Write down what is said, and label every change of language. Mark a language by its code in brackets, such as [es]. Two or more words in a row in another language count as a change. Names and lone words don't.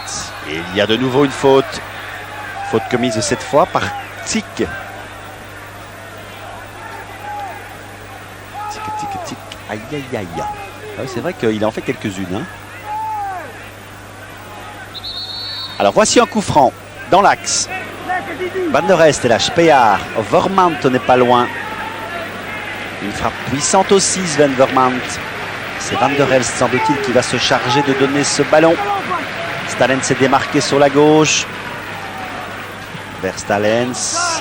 [fr] Et il y a de nouveau une faute. Faute commise cette fois par Tic. Tic, tic, tic. Aïe, aïe, aïe. Ah oui, c'est vrai qu'il en fait quelques-unes. Hein. Alors voici un coup franc dans l'axe. Van der Rest est là, Spear. Vermont n'est pas loin. Une frappe puissante aussi, Sven Vermont. C'est Van der Rest, semble-t-il, qui va se charger de donner ce ballon. Stalens s'est démarqué sur la gauche. Vers Stalens.